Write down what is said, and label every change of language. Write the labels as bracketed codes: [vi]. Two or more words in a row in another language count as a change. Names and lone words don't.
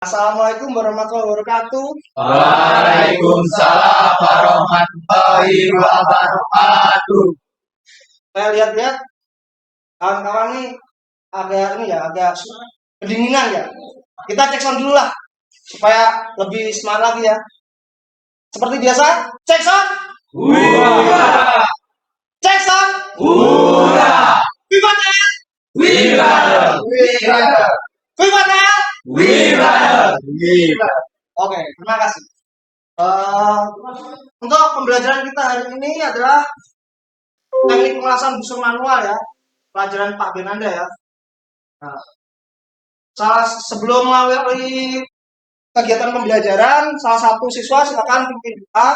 [ar] السلام عليكم ورحمة الله وبركاته. وعليكم السلام ورحمة الله وبركاته. [id] Saya lihat-lihat kawan-kawan nih agak kedinginan ya. Kita cek sound dulu lah supaya lebih semangat lagi ya. Seperti biasa, cek sound. Hurra! Cek sound. Hurra! Viva Nel. Viva! Viva! Viva Nel. Viva! Viva! Oke, terima kasih. Untuk pembelajaran kita hari ini adalah teknik pengelasan busur manual ya, pelajaran Pak Benanda ya. Nah, sebelum melalui kegiatan pembelajaran, salah satu siswa silakan pimpin doa.